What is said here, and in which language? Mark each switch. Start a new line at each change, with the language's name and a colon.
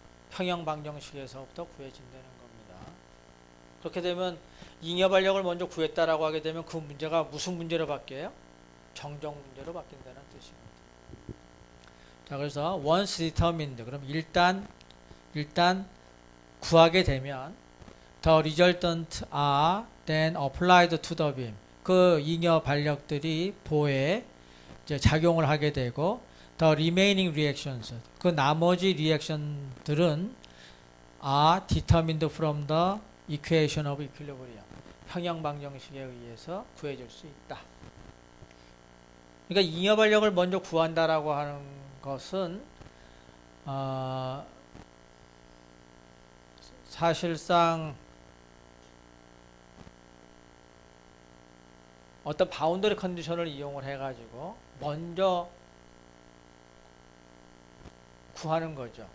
Korean: 평형 방정식에서부터 구해진다는 겁니다. 그렇게 되면 잉여 반력을 먼저 구했다라고 하게 되면 그 문제가 무슨 문제로 바뀌어요? 정정 문제로 바뀐다는 뜻입니다. 자, 그래서
English: once determined,
Korean: 그럼 일단 구하게 되면
English: the resultant are then applied to the beam.
Korean: 그 잉여 반력들이 보에 이제 작용을 하게 되고
English: the remaining reactions,
Korean: 그 나머지 리액션들은
English: are determined from the equation of equilibrium.
Korean: 평형 방정식에 의해서 구해질 수 있다. 그러니까 잉여 반력을 먼저 구한다라고 하는 것은 사실상 어떤 바운더리 컨디션을 이용을 해가지고 먼저 구하는 거죠.